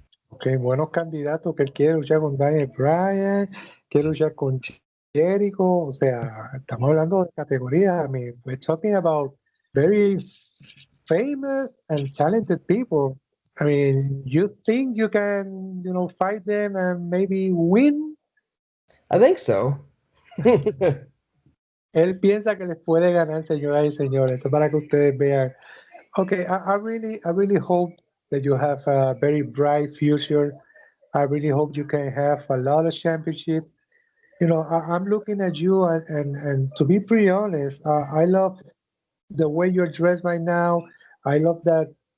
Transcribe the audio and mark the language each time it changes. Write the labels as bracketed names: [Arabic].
[Spanish] Okay, buenos candidatos que él quiere luchar con Daniel Bryan, quiere luchar con Jericho, o sea, estamos hablando de categoría. [English] I mean, we're talking about very famous and talented people. I mean, you think you can, fight them and maybe win? I think so. [Spanish] Él piensa que les puede ganar, señoras y señores. Eso para que ustedes vean. [English] Okay, I really hope that you have a very bright future. I really hope you can have a lot of championship. I'm looking at you, and to be pretty honest, I love the way you're dressed right now. I love that.